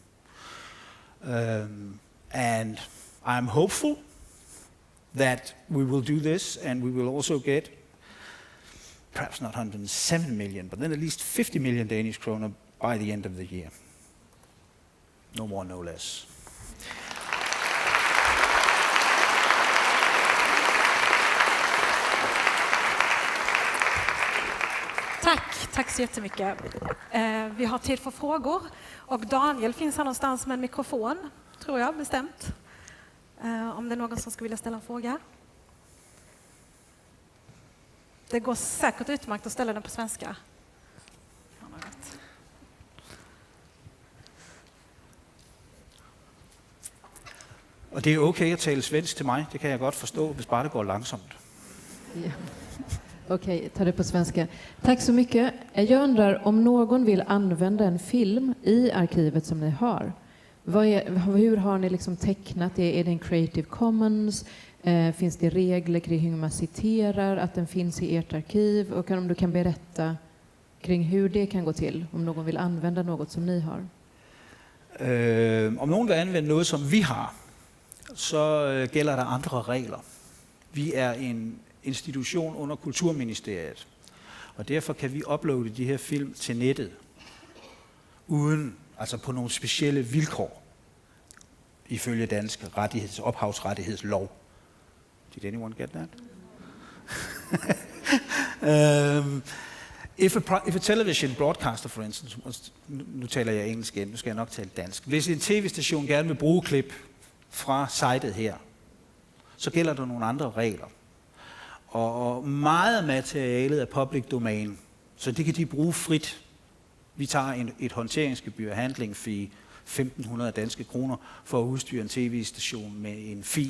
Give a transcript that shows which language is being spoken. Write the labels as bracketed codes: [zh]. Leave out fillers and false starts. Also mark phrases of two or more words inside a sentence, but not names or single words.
[en] And I'm hopeful that we will do this, and we will also get perhaps not 107 million, but then at least 50 million Danish kroner by the end of the year. No more, no less. [sv] Tack så jättemycket. Vi har tid för frågor. Och Daniel finns här någonstans med en mikrofon, tror jag, bestämt. Om det är någon som skulle vilja ställa en fråga. Det går säkert utmärkt att ställa den på svenska. Och det är okej att tala svensk till mig, [da] det kan jag godt forstå, hvis bare det går langsomt. [sv] Ja. Okej, ta det på svenska. Tack så mycket. Jag undrar om någon vill använda en film i arkivet som ni har. Hur har ni liksom tecknat det? Är det en Creative Commons? Finns det regler kring hur man citerar att den finns i ert arkiv? Och om du kan berätta kring hur det kan gå till om någon vill använda något som ni har? [da] Om nogen vil anvende noget, som vi har, så gælder der andre regler. Vi er en institution under Kulturministeriet, og derfor kan vi uploade de her film til nettet, uden, altså på nogle specielle vilkår, ifølge dansk ophavsrettighedslov. [en] Did anyone get that? If a television broadcaster, for instance, [da] nu taler jeg engelsk igen, nu skal jeg nok tale dansk. Hvis en tv-station gerne vil bruge klip fra sitet her, så gælder der nogle andre regler. Og meget af materialet er [en] public domain, [da] så det kan de bruge frit. Vi tager et håndteringsgebyr, [en] handling fee, [da] 1.500 danske kroner, for at udstyre en tv-station med en fil.